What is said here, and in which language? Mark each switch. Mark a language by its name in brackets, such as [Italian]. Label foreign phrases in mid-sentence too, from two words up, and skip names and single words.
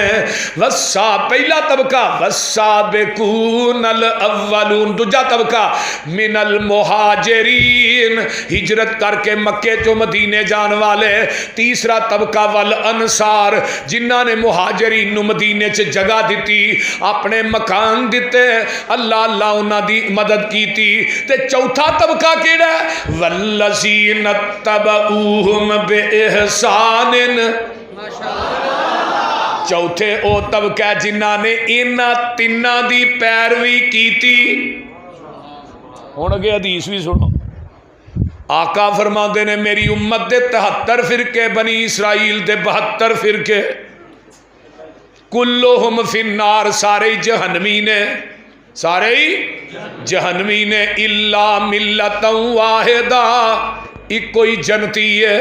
[Punjabi] پہلا طبقہ [Arabic] والسابقون الاولون، [Punjabi] دوجا طبقہ [Arabic] من المہاجرین، [Punjabi] ہجرت کر کے مکے تو مدینے جان والے، تیسرا طبقہ والانصار، جنہاں نے مہاجرین نو مدینے چ جگہ دیتی، اپنے مکان دیتے، اللہ اللہ انہاں دی مدد کیتی۔ تے چوتھا طبقہ کیڑا ہے؟ [Arabic] والذین اتبعوہم باحسان، [Punjabi] چوتھے او طبقہ جنہاں نے انہاں تیناں دی پیروی کیتی۔ ہن اگے حدیث بھی سنو، آقا فرماندے نے میری امت دے 73 فرقے، بنی اسرائیل دے 72 فرقے، [Arabic] کلہم فی النار، [Punjabi] سارے جہنمی نے، سارے جہنمی نے، [Arabic] الا ملت واحدہ، [Punjabi] ایک کوئی جنتی ہے۔